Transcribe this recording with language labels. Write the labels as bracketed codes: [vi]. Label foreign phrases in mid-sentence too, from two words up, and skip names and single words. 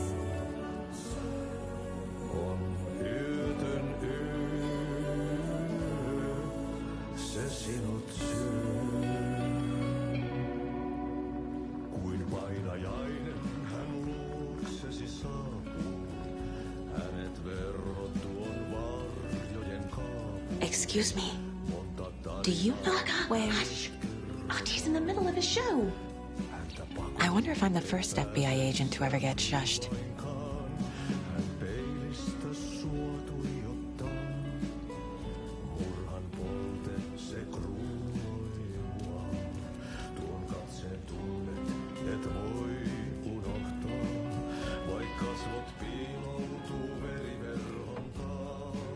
[fi] On yötön yö, se sinut syö. Kuin painajainen hän luoksesi saapuu. Hänet verhot tuon varjojen kaapuun. [en] Excuse me. Do you know where... Oh, he's in the middle of a show. I wonder if I'm the first FBI agent to ever get shushed. [fi] Hän peilistä sua tuijottaa. Murhan polte se kruunoi mua. Tuon katseen tunnet et voi unohtaa. Vaik kasvot piiloutuu veriverhon taa.